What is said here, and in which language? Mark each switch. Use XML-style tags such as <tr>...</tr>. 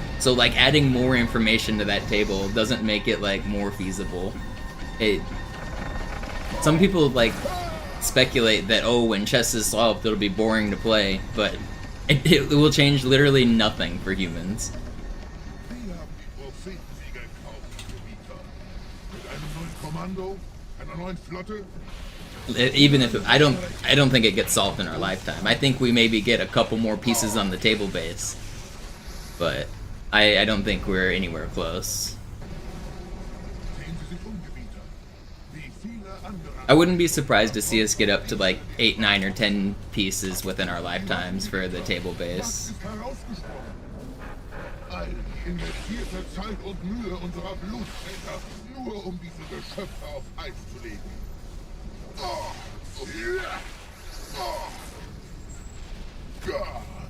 <en>So, like, adding more information to that table doesn't make it, like, more feasible. Some people, like, speculate that, oh, when chess is solved, it'll be boring to play, but it will change literally nothing for humans.</en> <de>Wir haben die Prophetensieger gekauft, Gebieter. Mit einem neuen Kommando, einer neuen Flotte.</de> <en>Even if I don't think it gets solved in our lifetime. I think we maybe get a couple more pieces on the table base, but I don't think we're anywhere close.</en> <de>Sehen Sie sich um, Gebieter. Wie viele andere</de> <en>I wouldn't be surprised to see us get up to like 8, 9, or 10 pieces within our lifetimes for the table base.</en> <de>ist herausgesprungen. All die investierte Zeit und Mühe unserer Blutväter, nur um diese Geschöpfe auf Eis zu legen. Oh, ja. Oh. Ja.</de>